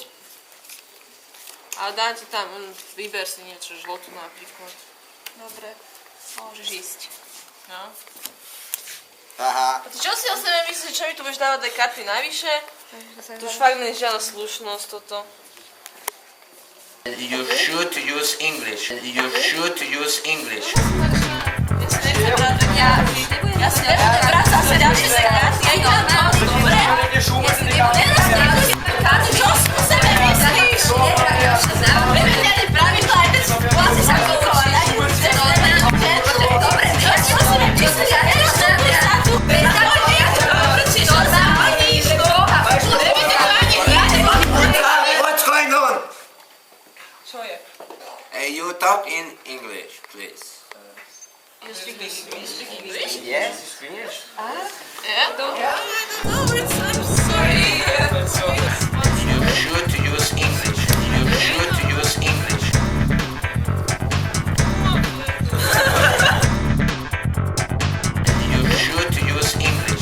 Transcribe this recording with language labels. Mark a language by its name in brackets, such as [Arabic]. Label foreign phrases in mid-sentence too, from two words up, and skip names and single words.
[Slovak] Ale dám ti tam, vyber si niečo, žltú napríklad. Dobre, môžeš ísť. No. Aha. A ty čo si o sebe myslíš, čo mi tu budeš dávať aj karty navyše? To už fakt nie je žiadna slušnosť toto. [English] You should use English. You should use English. [Slovak] Ja si nechcem brať ja si nechcem brať zase ďalšie karty. Ja idem na to, dobre? Karty, čo si o sebe myslíš? Vymenili pravidla, aj ten vlastne sa kontrolovať. Dobre, čo si o sebe myslíš? Ja nechcem brať. [English] What's going on? [Slovak] Čo je? [English] Hey, you talk in English, please. You speak English? Yes, you speak English. Yeah? I'm sorry. You should use English. You should use English. You should use English.